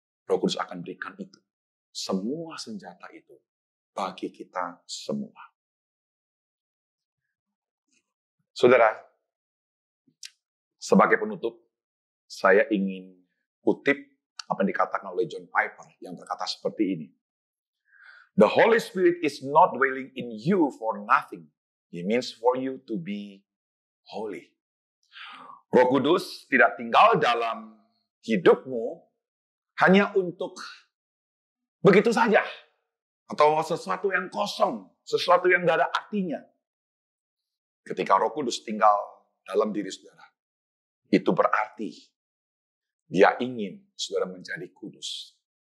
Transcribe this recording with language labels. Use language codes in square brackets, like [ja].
[id] Roh Kudus akan berikan itu. Semua senjata itu bagi kita semua. Saudara, sebagai penutup, saya ingin kutip apa yang dikatakan oleh John Piper yang berkata seperti ini. [en] The Holy Spirit is not dwelling in you for nothing. He means for you to be holy. [id] Roh Kudus tidak tinggal dalam hidupmu hanya untuk begitu saja. Atau sesuatu yang kosong, sesuatu yang tidak ada artinya. Ketika Roh Kudus tinggal dalam diri saudara, itu berarti Dia ingin saudara menjadi kudus.